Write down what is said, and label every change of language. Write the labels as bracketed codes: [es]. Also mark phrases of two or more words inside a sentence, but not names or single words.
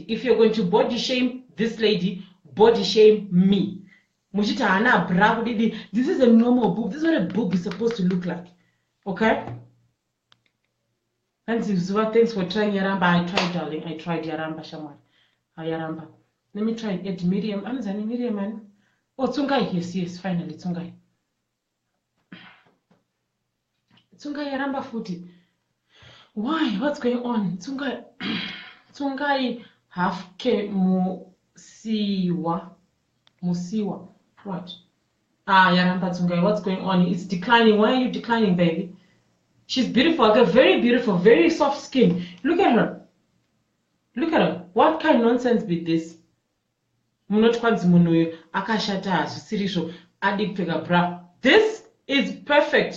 [en] If you're going to body shame this lady, body shame me. This is a normal boob. This is what a boob is supposed to look like. Okay? And Zuva, thanks for trying Yaramba. I tried, darling. I tried Yaramba, Shaman. Yaramba. Let me try and add Miriam. Anzani Miriam, man. Oh, Tsungai. Yes, finally, Tsungai. Tsungai Yaramba footy. Why? What's going on? Tsungai. Tsungai half ke musiwa. What? Yaramba Tsungai, what's going on? It's declining. Why are you declining, baby? She's beautiful, like very beautiful, very soft skin. Look at her. Look at her. What kind of nonsense with this? This is perfect.